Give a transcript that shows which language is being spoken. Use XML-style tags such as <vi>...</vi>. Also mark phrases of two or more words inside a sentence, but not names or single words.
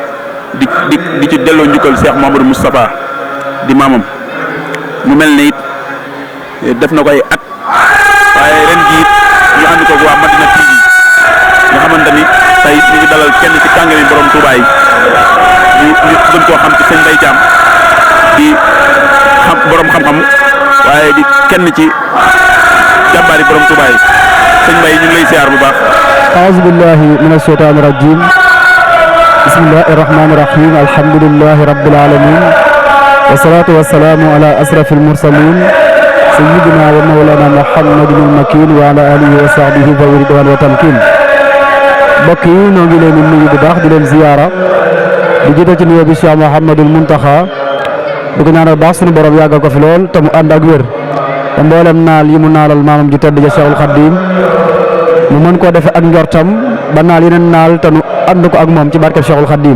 <wo>di ci delloo njukkal Cheikh Mouhamadou Moustapha di maamam mu mel ne it def na ko ay at waaye ren jii ñu ànd ko waa Madina TV nga xamante ni tey ñu ngi dalal kenn ci kàngami borom Touba yi ñu gën koo xam ci sëñ Mbaye Thiam di xam borom xam-xam waaye di kenn ci jàmbaari borom Touba yi sëñ Mbaye ñu ngi lay siyaar bu baax.</wo> <ar>أعوذ بالله من الشيطان الرجيم بسم الله الرحمن الرحيم الحمد لله رب العالمين والصلاة والسلام على أشرف المرسلين سيدنا ومولانا محمد المكين وعلى آله وصحبه ذوي الرضوان والتمكين</ar> <wo>mbokk yi ñoo ngi leen di nuyu bu baax di leen ziyaara di jiite ci nuyoo bi Cheikh Mouhamadou Mountakha di ko ñaanal baax suñu borom yàggal ko fi lool te mu ànd ak wér te mboolem naal yi mu naalal maamam ju tedd ja Cheikhul Khadim mu mën koo defee ak njortam ba naal yeneen naal te nu ànd ko ak moom ci barkeb Cheikhul Khadim</wo>